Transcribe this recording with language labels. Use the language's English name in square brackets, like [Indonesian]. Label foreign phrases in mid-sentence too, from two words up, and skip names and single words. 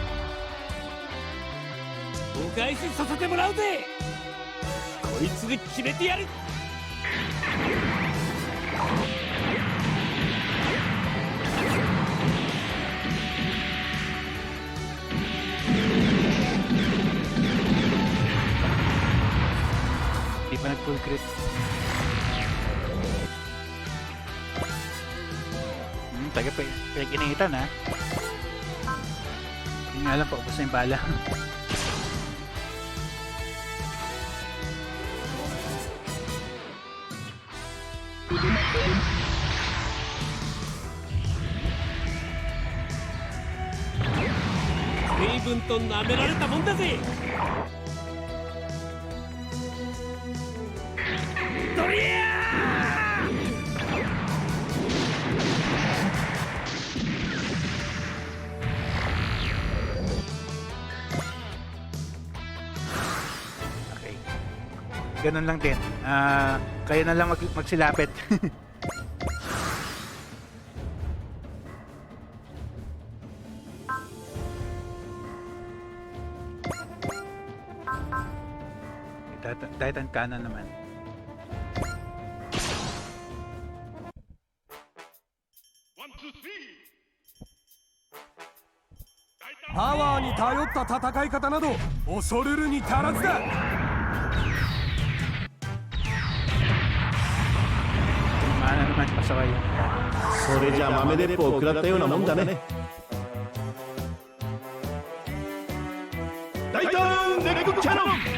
[Japanese] お返しさせてもらうぜ。こいつで決めてやる。 [Filipino] Di pa nag-full crit. Taga pinag-initan ha. Hindi nga alam pa ubos na yung bala. [Japanese] 随分と舐められたもんだぜ。ドリア [Filipino] Okay. Ganun lang din. Kayo na lang magsilapit. Titan Cannon naman. [Japanese] Power パワーに頼った戦い方など恐れるに足らずだ。 [Filipino] Mana naman pasaway. [Japanese] それじゃ豆鉄砲を食らったようなもんだね。大胆レッグキャノン。